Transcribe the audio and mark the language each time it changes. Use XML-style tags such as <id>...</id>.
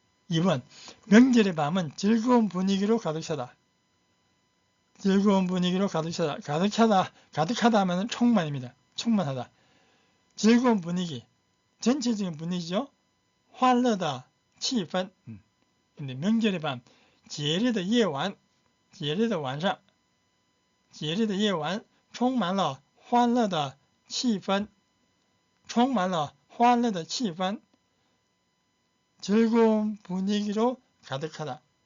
<ko>2번, 명절의 밤은 즐거운 분위기로 가득 차다. 즐거운 분위기로 가득 차다. 가득하다 하면 충만입니다. 충만하다. 즐거운 분위기, 전체적인 분위기죠.</ko> <zh>欢乐的气氛.</zh> <ko>근데 명절의 밤,</ko> <zh>节日的夜晚, 节日的晚上, 节日的夜晚充满了欢乐的气氛. 充满了欢乐的气氛.</zh> <ko>즐거운 분위기로 가득하다.</ko>